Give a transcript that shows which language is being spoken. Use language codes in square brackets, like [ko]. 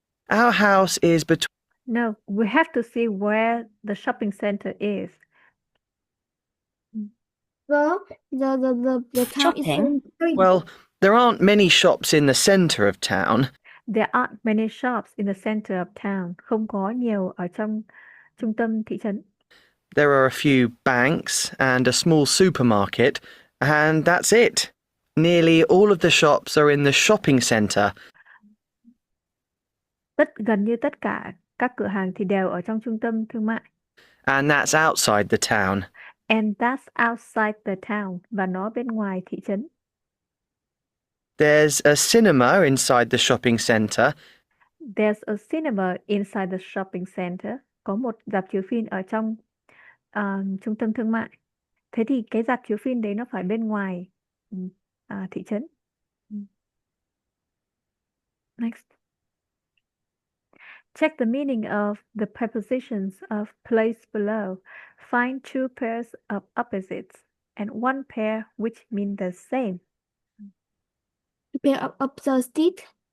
[en] Our house is between. No, we have to see where the shopping center is. The town is Shopping? very Well, there aren't many shops in the centre of town. There aren't many shops in the center of town. [vi] Không có nhiều ở trong trung tâm thị trấn. [en] There are a few banks and a small supermarket, and that's it. Nearly all of the shops are in the shopping centre, [vi] Gần như tất cả các cửa hàng thì đều ở trong trung tâm thương mại. [en] and that's outside the town. And that's outside the town. [vi] Và nó bên ngoài thị trấn. [en] There's a cinema inside the shopping centre, There's a cinema inside the shopping center. [vi] Có một rạp chiếu phim ở trong trung tâm thương mại. Thế thì cái rạp chiếu phim đấy nó phải bên ngoài thị trấn. [en] Next. Check the meaning of the prepositions of place below. Find two pairs of opposites and one pair which mean the same. pair of opposite.